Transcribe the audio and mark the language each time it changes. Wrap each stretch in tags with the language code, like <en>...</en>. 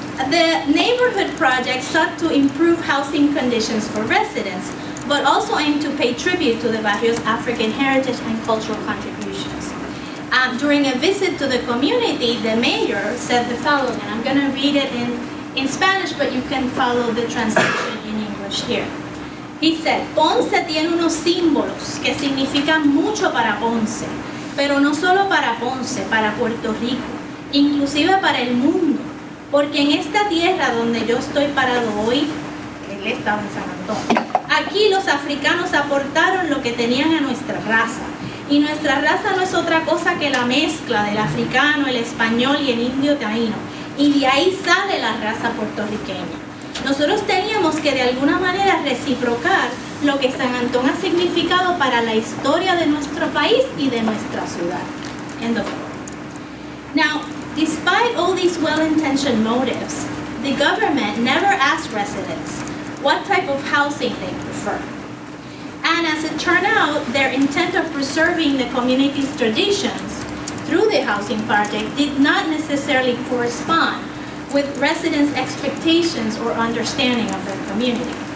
<en>The neighborhood project sought to improve housing conditions for residents, but also aimed to pay tribute to the barrio's African heritage and cultural contributions. During a visit to the community, the mayor said the following, and I'm going to read it in Spanish, but you can follow the translation in English here. He said,</en> <es>Ponce tiene unos símbolos que significan mucho para Ponce, pero no solo para Ponce, para Puerto Rico, inclusive para el mundo, porque en esta tierra donde yo estoy parado hoy, él estaba en San Antonio, aquí los africanos aportaron lo que tenían a nuestra raza, y nuestra raza no es otra cosa que la mezcla del africano, el español y el indio taíno, y de ahí sale la raza puertorriqueña. Nosotros teníamos que de alguna manera reciprocar lo que San Antón ha significado para la historia de nuestro país y de nuestra ciudad.</es> <en>End of quote. Now, despite all these well-intentioned motives, the government never asked residents what type of housing they prefer. And as it turned out, their intent of preserving the community's traditions through the housing project did not necessarily correspond with residents' expectations or understanding of their community.</en>